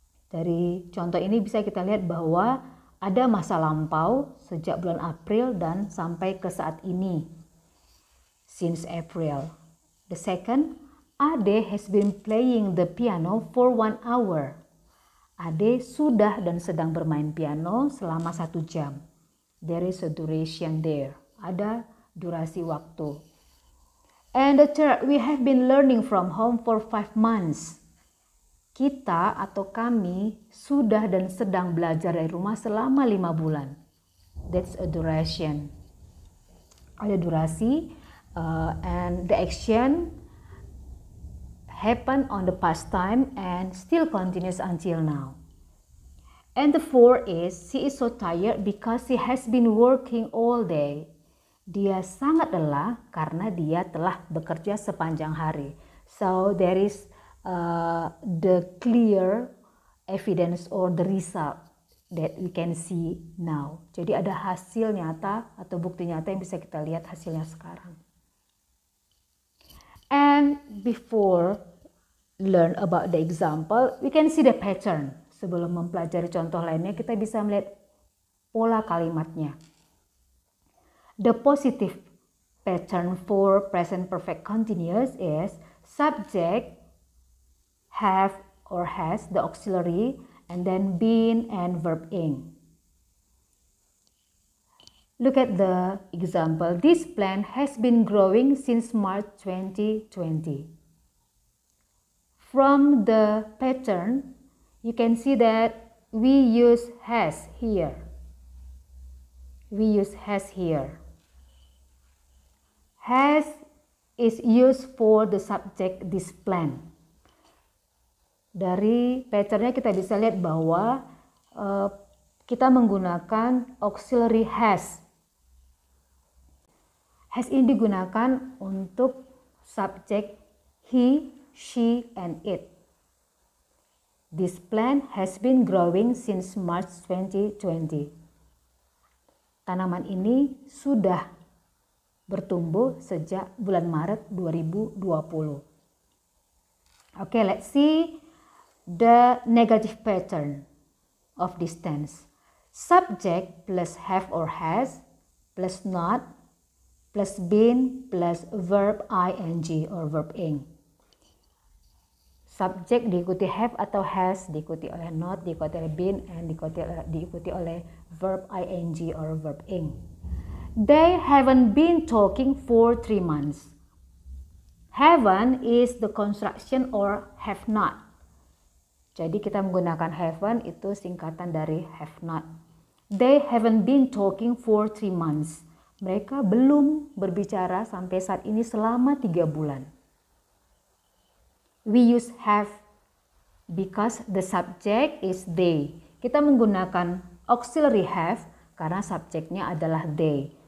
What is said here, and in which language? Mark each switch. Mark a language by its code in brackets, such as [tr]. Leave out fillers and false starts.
[id] Dari contoh ini bisa kita lihat bahwa ada masa lampau sejak bulan April dan sampai ke saat ini, [en] since April. The second, Ade has been playing the piano for 1 hour. [id] Ade sudah dan sedang bermain piano selama 1 jam. [en] There is a duration there. [id] Ada durasi waktu. [en] And the third, we have been learning from home for 5 months. [id] Kita atau kami sudah dan sedang belajar dari rumah selama 5 bulan. [en] That's a duration. [id] Ada durasi [en] and the action happened on the past time and still continues until now. And the 4 is, she is so tired because she has been working all day. [id] Dia sangat lelah karena dia telah bekerja sepanjang hari. [en] So there is the clear evidence or the result that we can see now. [id] Jadi ada hasil nyata atau bukti nyata yang bisa kita lihat hasilnya sekarang. [en] And before learn about the example, we can see the pattern. [id] Sebelum mempelajari contoh lainnya, kita bisa melihat pola kalimatnya. [en] The positive pattern for present perfect continuous is subject, have or has, the auxiliary, and then been and verb ing. Look at the example. This plant has been growing since March 2020. From the pattern, you can see that we use has here. We use has here. Has is used for the subject this plant. [id] Dari patternnya kita bisa lihat bahwa kita menggunakan auxiliary has. Has ini digunakan untuk subjek he, she, and it. [en] This plant has been growing since March 2020. [id] Tanaman ini sudah bertumbuh sejak bulan Maret 2020. [en] Okay, let's see the negative pattern of this tense. Subject plus have or has plus not plus been plus verb ing or verb ing. [id] Subject diikuti have atau has, diikuti oleh not, diikuti oleh been, [en] and [id] diikuti oleh verb ing or verb ing. [en] They haven't been talking for 3 months. Haven't is the construction or have not. [id] Jadi kita menggunakan haven't itu singkatan dari have not. [en] They haven't been talking for 3 months. [id] Mereka belum berbicara sampai saat ini selama 3 bulan. [en] We use have because the subject is they. [id] Kita menggunakan auxiliary have karena subjeknya adalah they.